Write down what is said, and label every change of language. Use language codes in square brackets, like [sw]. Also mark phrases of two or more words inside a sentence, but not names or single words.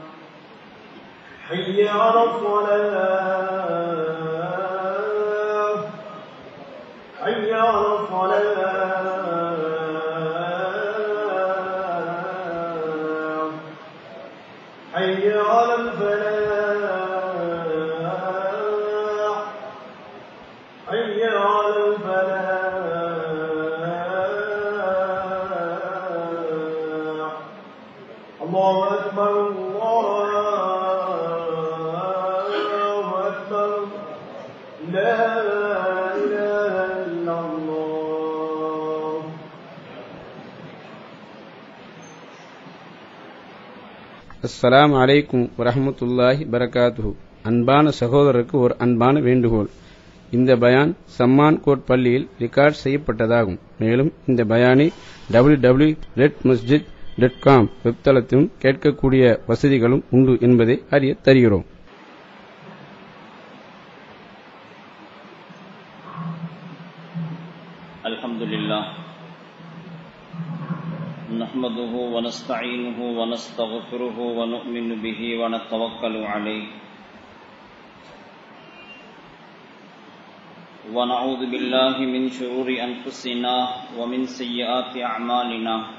[ar] حي على الصلاة حي على الصلاة حي على الفلاح حي على الفلاح. الله أكبر الله أكبر. لا إله إلا الله. السلام عليكم ورحمة الله وبركاته. [ta] அன்பான சகோதரருக்கு ஒரு அன்பான வேண்டுகோள். இந்த பயான் சம்மான் கோட் பள்ளியில் ரெக்கார்ட் செய்யப்பட்டதாகும். மேலும் இந்த பயானை www.redmasjid.com வெப்தளத்திலும் கேட்கக்கூடிய வசதிகளும் உண்டு என்பதை அறிய தருகிறோம். [ar] Alhamdulillah. نحمده ونستعينه ونستغفره ونؤمن به ونتوكل عليه ونعوذ بالله من شرور أنفسنا ومن سيئات أعمالنا.